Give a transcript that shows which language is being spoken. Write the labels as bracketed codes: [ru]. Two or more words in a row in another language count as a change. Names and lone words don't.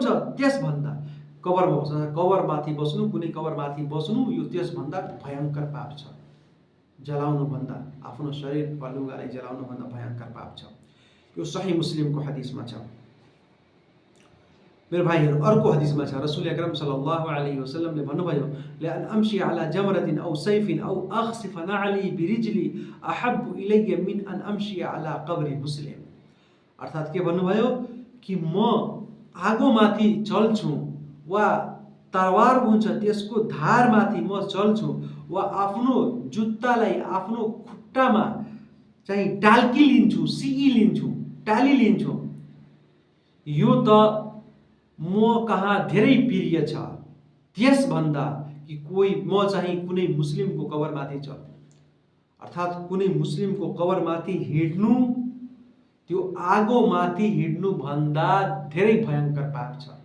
[ne] त्यसभन्दा कबरमाथि बस्नु, कुनै कबरमाथि बस्नु यो त्यसभन्दा भयङ्कर पाप छ। जलाउनुभन्दा, आफ्नो शरीर वा लुगालाई जलाउनुभन्दा भयङ्कर पाप छ। यो सही मुस्लिमको हदिसमा छ। मेरो भाइहरू, अर्को हदिसमा छ, [ar] رسول أكرم صلى الله عليه وسلم भन्नुभयो, لأن أمشي على جمرة أو سيف أو أخصف نعلي برجلي أحب إلي من أن أمشي على قبر مسلم, [ne] अर्थात् के भन्नुभयो कि म आगोमाथि चल्छु वा तरवार हुन्छ त्यसको धारमाथि म चल्छु वा आफ्नो जुत्तालाई आफ्नो खुट्टामा चाहिँ टाल्की लिन्छु, टाली लिन्छु, यो त म कहाँ धेरै प्रिय छ त्यसभन्दा कि म चाहिँ कुनै मुस्लिमको कबरमाथि चल्नु, अर्थात् कुनै मुस्लिमको कबरमाथि हिँड्नु त्यो आगोमाथि हिँड्नु भन्दा धेरै भयङ्कर पाप छ।